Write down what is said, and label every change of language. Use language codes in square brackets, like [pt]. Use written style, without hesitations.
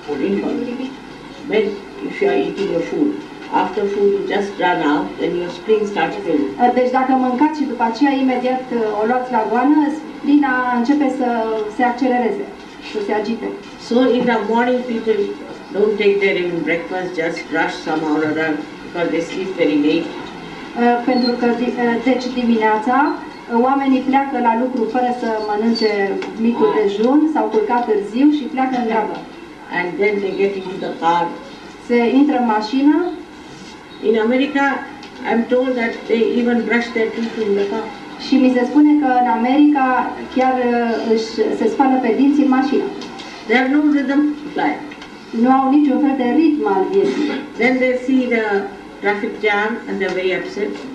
[en] when if you are eating your food, after food you just run out, then your spleen starts filling. [ro] Deci dacă mâncați și după aceea imediat o luați la goană, splina începe să se accelereze, să se agite. [en] So in the morning people don't take their even breakfast, just rush somehow or other because they sleep very late. [ro] Pentru că deci dimineața oamenii pleacă la lucru fără să mănânce micul dejun, s-au culcat târziu și pleacă în grabă. [en] And then they get into the car. [ro] Se intră în mașină. [en] In America, I'm told that they even brush their teeth in the car. [ro] Și mi se spune că în America chiar se spală pe dinți în mașină. [en] They have no rhythm of life. [ro] Nu au niciun fel de ritm al vieții. [en] Then they see the traffic jam and they're very upset.